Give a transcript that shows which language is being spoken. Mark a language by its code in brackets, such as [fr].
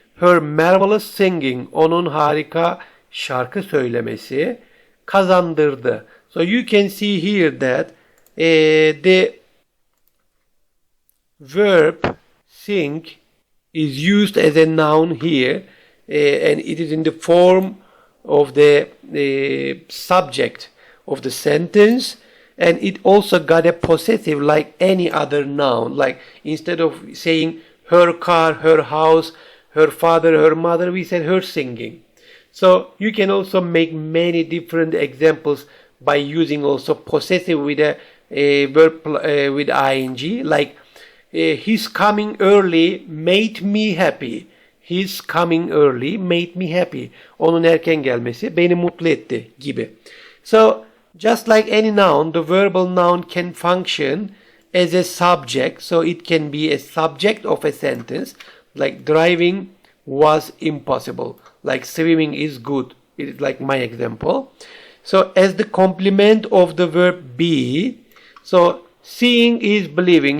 [en] Her marvelous singing, [tr] onun harika şarkı söylemesi kazandırdı. [en] So you can see here that the verb sing is used as a noun here, and it is in the form of the subject of the sentence, and it also got a possessive like any other noun. Like instead of saying her car, her house, her father, her mother, we said her singing. So you can also make many different examples by using also possessive with a verb with ing, like his coming early made me happy. His coming early made me happy. [tr] Onun erken gelmesi beni mutlu etti gibi. [en] So just like any noun, the verbal noun can function as a subject. So it can be a subject of a sentence, like driving was impossible, like swimming is good. It is like my example. So as the complement of the verb be, so seeing is believing.